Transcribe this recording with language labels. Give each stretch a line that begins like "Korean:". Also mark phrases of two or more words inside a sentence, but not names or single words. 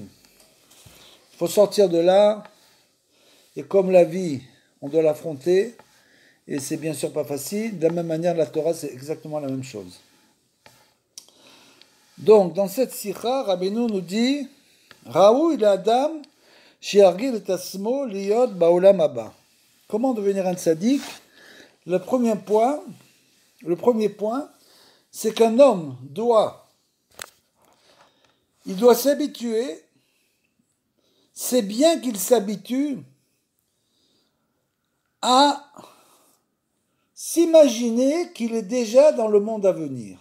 French: Il faut sortir de là, et comme la vie, on doit l'affronter, et c'est bien sûr pas facile, de la même manière la Torah c'est exactement la même chose. Donc dans cette sikha, Rabbeinu nous dit
Hebrew: ראוי לאדם שירגיל את עצמו להיות בעולם הבא.
French: Comment devenir un tzaddik? Le premier point, c'est qu'un homme il doit s'habituer, c'est bien qu'il s'habitue à s'imaginer qu'il est déjà dans le monde à venir.